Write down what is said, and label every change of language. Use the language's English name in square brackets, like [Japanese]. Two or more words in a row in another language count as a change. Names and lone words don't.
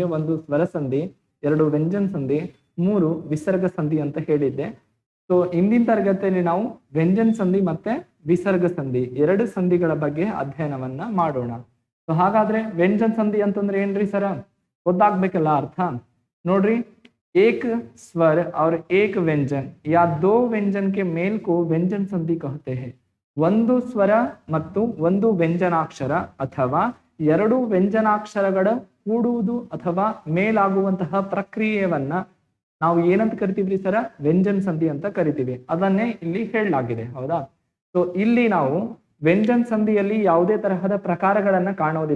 [Kannada] ಒಂದು ಸ್ವರ ಸಂಧಿ, 2 ವ್ಯಂಜನ ಸಂಧಿ, 3 ವಿಸರ್ಗ ಸಂಧಿ ಅಂತ ಹೇಳಿದ್ದೆ. ಸೊ ಇಂದಿನ ತರಗತಿಯಲ್ಲಿ ನಾವು ವ್ಯಂಜನ ಸಂಧಿ ಮತ್ತೆ ವಿಸರ್ಗ ಸಂಧಿ 2 ಸಂಧಿಗಳ ಬಗ್ಗೆ ಅಧ್ಯಯನವನ್ನ ಮಾಡೋಣ. ಸೊ ಹಾಗಾದ್ರೆ ವ್ಯಂಜನ ಸಂಧಿ ಅಂತಂದ್ರೆ ಏನ್ರಿ ಸರ, ಗೊತ್ತಾಗ್ಬೇಕಲ್ಲ ಅರ್ಥ. ನೋಡ್ರಿ, [Hindi] एक स्वर और एक व्यंजन या दो व्यंजन के मेल को व्यंजन संधि कहते हैं. [Kannada] ಒಂದು ಸ್ವರ ಮತ್ತು ಒಂದು ವ್ಯಂಜನಾಕ್ಷರ ಅಥವಾ 2 ವ್ಯಂಜನಾಕ್ಷರಗಳ ಕೂಡುವುದು ಅಥವಾ ಮೇಲಾಗುವಂತಹ ಪ್ರಕ್ರಿಯೆಯನ್ನ ನಾವು ಏನಂತ ಕರಿತೀವ್ರಿ ಸರ, ವ್ಯಂಜನ ಸಂಧಿ ಅಂತ ಕರಿತೀವಿ. ಅದನ್ನೇ ಇಲ್ಲಿ ಹೇಳಲಾಗಿದೆ, ಹೌದಾ. ಸೊ ಇಲ್ಲಿ ನಾವು ವ್ಯಂಜನ ಸಂಧಿಯಲ್ಲಿ ಯಾವುದೇ ತರಹದ ಪ್ರಕಾರಗಳನ್ನ ಕಾಣೋದಿಲ್ಲ.